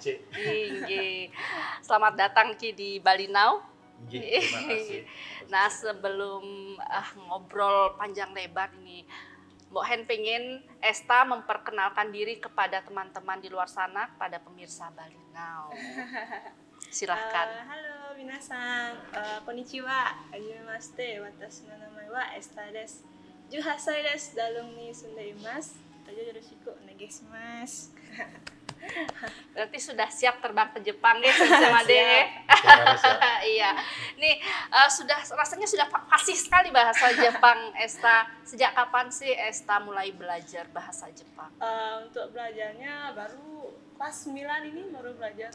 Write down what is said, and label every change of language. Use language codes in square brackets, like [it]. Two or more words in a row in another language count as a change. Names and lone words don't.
[id] Selamat datang Ki di Bali Now. Terima kasih. Nah, sebelum ngobrol panjang lebar ini, Mbok Hen pengen Esta memperkenalkan diri kepada teman-teman di luar sana, kepada pemirsa Bali Now. Silahkan. [ja] Halo 皆さん、こんにちは. はじめまして、私の名前は Esta です. 18歳です。ダルンに住んでいます。よろしくお願いします. [id] Berarti sudah siap terbang ke Jepang ya, Sensei Made. Iya. Nih, rasanya sudah fasih sekali bahasa Jepang, Esta. Sejak kapan sih Esta mulai belajar bahasa Jepang? Untuk belajarnya baru kelas 9 ini baru belajar.